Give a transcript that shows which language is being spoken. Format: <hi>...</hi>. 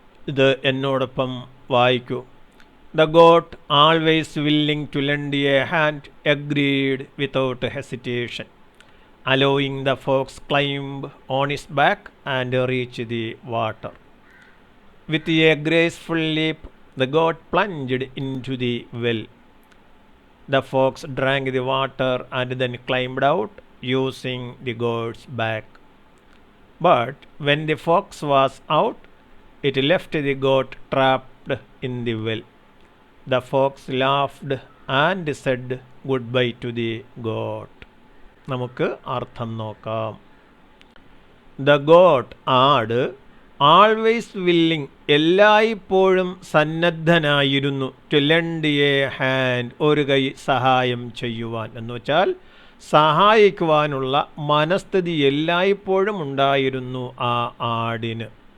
<ml>ഇത് എന്നോടൊപ്പം വായിക്കൂ.</ml> <en>The goat, always willing to lend a hand, agreed without hesitation, allowing the fox climb on his back and reach the water. With a graceful leap, the goat plunged into the well. The fox drank the water and then climbed out, using the goat's back. But when the fox was out, it left the goat trapped in the well. The fox laughed and said goodbye to the goat.</en> <ml>നമുക്ക് അർത്ഥം നോക്കാം.</ml> <en>the goat,</en> <ml>ആട്,</ml> <en>always willing,</en> <ml>എല്ലായ്പ്പോഴും സന്നദ്ധനായിരുന്നു,</ml> <en>to lend a hand,</en> <ml>ഒരു കൈ സഹായം ചെയ്യുവാൻ, എന്ന് വെച്ചാൽ സഹായിക്കുവാനുള്ള മനസ്ഥിതി എല്ലായ്പ്പോഴും ഉണ്ടായിരുന്നു ആ ആടിന്.</ml>